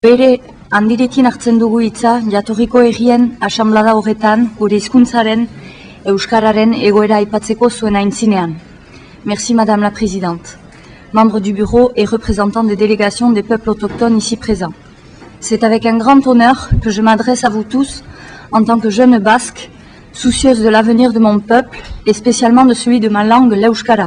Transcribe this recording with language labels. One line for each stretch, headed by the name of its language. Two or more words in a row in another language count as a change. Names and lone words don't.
Basque: Bere handirekin hartzen dugu hitza jatorriko herrien asanblada horretan gure hizkuntzaren euskararen egoera aipatzeko zuen aintzinean.
French: Merci Madame la Présidente, membre du bureau et représentant des délégations des peuples autochtones ici présents. C'est avec un grand honneur que je m'adresse à vous tous en tant que jeune basque, soucieuse de l'avenir de mon peuple et spécialement de celui de ma langue, l'euskara.